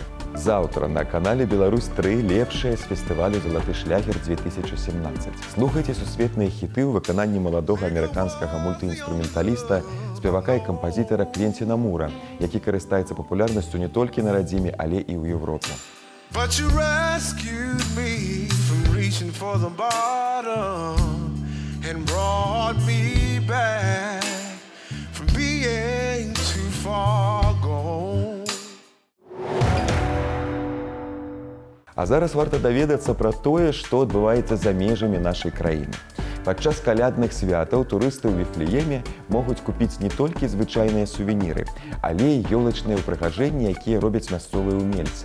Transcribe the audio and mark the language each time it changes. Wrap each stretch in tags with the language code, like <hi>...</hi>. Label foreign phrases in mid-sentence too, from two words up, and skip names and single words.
<be>Заўтра на канале «Беларусь-3» лепшае з фестывалю «Залаты шлягер-2017». Слухайце сусветныя хіты ў выкананні маладога амерыканскага мультыінструменталіста, спевака і кампазітара Квенціна Мура, які карыстаецца папулярнасцю не толькі на радзіме, але і ў Европе.</be> <en>But you rescued me from reaching for the bottom and brought me back from being too far gone.</en> <be>А зараз варта даведацца пра тое, што адбываецца за межамі нашай краіны. Падчас калядных святаў турысты ў Віфлееме могуць купіць не толькі звычайныя сувеніры, але і ёлачныя ўпрыгажэнні, якія робяць мясцовыя ўмельцы.</be>